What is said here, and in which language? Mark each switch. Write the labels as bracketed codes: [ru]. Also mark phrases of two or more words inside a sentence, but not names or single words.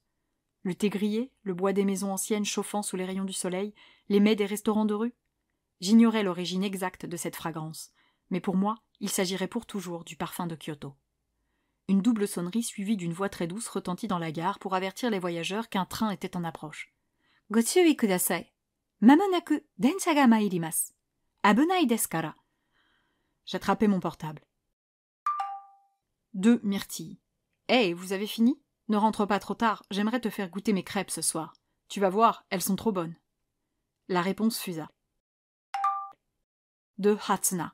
[fr] Le thé grillé, le bois des maisons anciennes chauffant sous les rayons du soleil, les mets des restaurants de rue. J'ignorais l'origine exacte de cette fragrance, mais pour moi, il s'agirait pour toujours du parfum de Kyoto. Une double sonnerie suivie d'une voix très douce retentit dans la gare pour avertir les voyageurs qu'un train était en approche. « [ja] ご注意ください. まもなく電車が参ります。危ないですから. [fr] » J'attrapai mon portable. 2 myrtilles. « Hey, vous avez fini ? Ne rentre pas trop tard, j'aimerais te faire goûter mes crêpes ce soir. Tu vas voir, elles sont trop bonnes. » La réponse fusa. 2 Hatsuna.